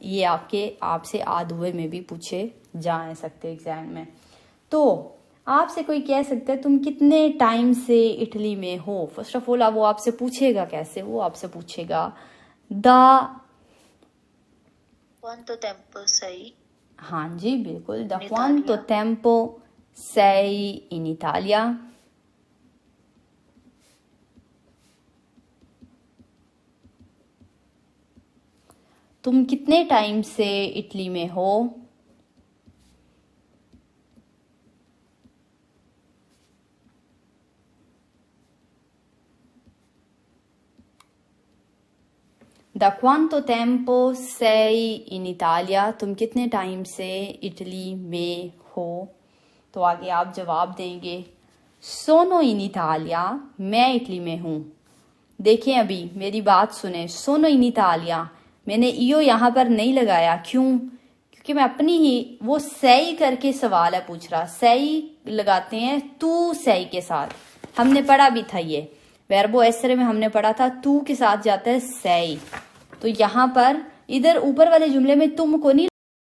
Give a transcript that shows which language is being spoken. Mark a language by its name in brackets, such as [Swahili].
[Hindi] ये आपसे आधुए में भी पूछे जा सकते एग्जाम में। तो आपसे कोई कह सकता है तुम कितने टाइम से इटली में हो, फर्स्ट ऑफ ऑल वो आपसे पूछेगा कैसे, वो आपसे पूछेगा द [Italian] Quanto tempo sei? [Hindi] हाँ जी बिल्कुल, the [Italian] quanto tempo sei in Italia? [Hindi] तुम कितने टाइम से इटली में हो? [Italian] Da quanto tempo sei in Italia? [Hindi] तुम कितने टाइम से इटली में हो? तो आगे आप जवाब देंगे [Italian] सोनो इन इटालिया, [Hindi] मैं इटली में हूँ। देखें अभी मेरी बात सुने, [Italian] सोनो इन इटालिया, [Hindi] मैंने इयो यहाँ पर नहीं लगाया, क्यों? क्योंकि मैं अपनी ही, वो सही करके सवाल है पूछ रहा, सही लगाते हैं तू सही के साथ, हमने पढ़ा भी था ये वर्बो एसरे में, हमने पढ़ा था तू के साथ जाता है सही, तो यहाँ पर इधर ऊपर वाले जुमले में तुम को नहीं